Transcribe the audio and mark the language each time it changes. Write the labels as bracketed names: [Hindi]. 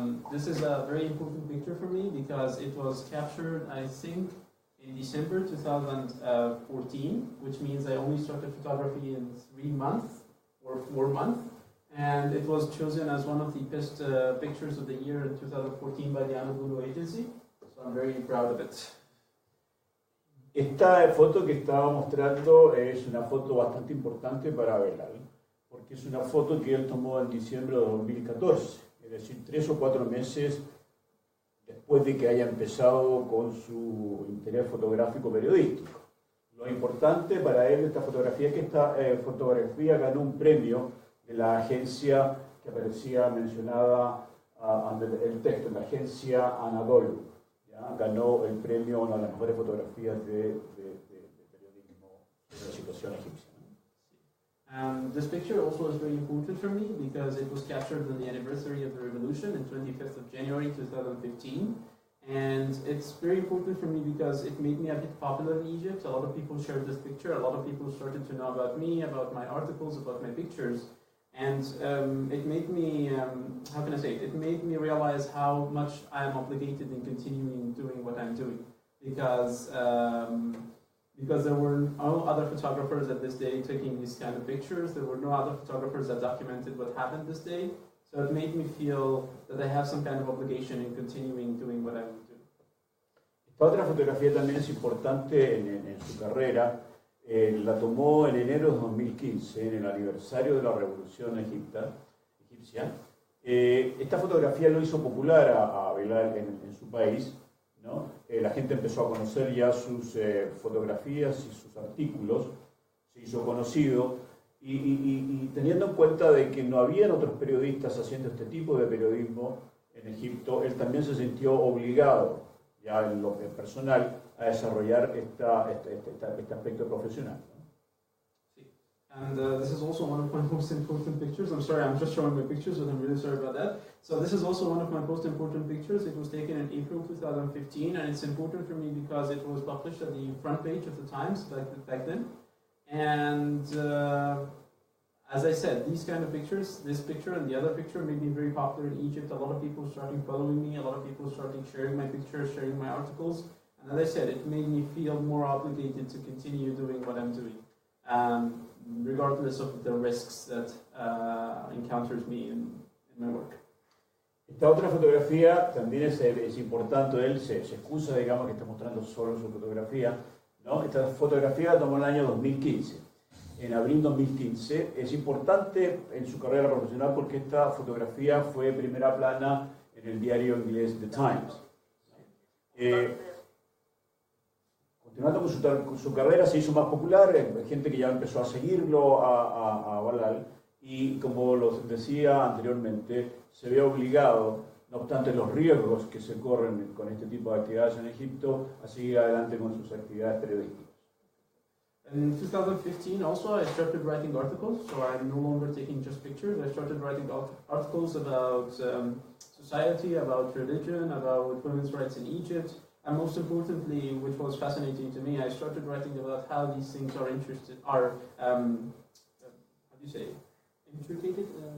[English] This is a very important picture for me because it was captured, I think, in December 2014, which means I only started photography in 3 months or 4 months, and it was chosen as one of the best pictures of the year in 2014 by the Anadolu Agency, so I'm very proud of it. [Spanish] Esta foto que estaba mostrando es una foto bastante importante para Belal, porque es una foto que él tomó en diciembre de 2014. Es decir, 3 o 4 meses después de que haya empezado con su interés fotográfico periodístico. Lo importante para él de esta fotografía es que esta fotografía ganó un premio de la agencia que aparecía mencionada en el texto, la agencia Anadolu. ¿Ya? Ganó el premio a una de las mejores fotografías de periodismo de la situación egipcia. [English] This picture also is very important for me because it was captured on the anniversary of the revolution in 25th of January 2015. And it's very important for me because it made me a bit popular in Egypt. A lot of people shared this picture. A lot of people started to know about me, about my articles, about my pictures. And it made me, how can I say it? It made me realize how much I am obligated in continuing doing what I'm doing. Because there were no other photographers at this day taking these kind of pictures. There were no other photographers that documented what happened this day. So it made me feel that I have some kind of obligation in continuing doing what I'm doing. [Spanish] Esta otra fotografía también es importante en su carrera. La tomó en enero de 2015, en el aniversario de la Revolución egipcia. Esta fotografía lo hizo popular a Belal en su país, ¿no? La gente empezó a conocer ya sus fotografías y sus artículos, se hizo conocido, y teniendo en cuenta de que no habían otros periodistas haciendo este tipo de periodismo en Egipto, él también se sintió obligado, ya en lo personal, a desarrollar este aspecto profesional, ¿no? [English] And this is also one of my most important pictures. I'm sorry, I'm just showing my pictures, but I'm really sorry about that. So this is also one of my most important pictures. It was taken in April 2015, and it's important for me because it was published at the front page of the Times back then. And as I said, these kind of pictures, this picture and the other picture made me very popular in Egypt. A lot of people started following me, a lot of people started sharing my pictures, sharing my articles. And as I said, it made me feel more obligated to continue doing what I'm doing, regardless of the risks that encounters me in my work. [Spanish] Esta otra fotografía también es importante, él se excusa, digamos, que está mostrando solo su fotografía, ¿no? Esta fotografía la tomó en el año 2015, en abril 2015. Es importante en su carrera profesional porque esta fotografía fue primera plana en el diario inglés The Times. Continuando con su carrera, se hizo más popular, gente que ya empezó a seguirlo, a Balal, y como lo decía anteriormente, se ve obligado, no obstante los riesgos que se corren con este tipo de actividades en Egipto, a seguir adelante con sus actividades periodísticas. [English] In 2015 also I started writing articles, so I'm no longer taking just pictures. I started writing articles about society, about religion, about women's rights in Egypt, and most importantly, which was fascinating to me, I started writing about how these things are how do you say, intricated?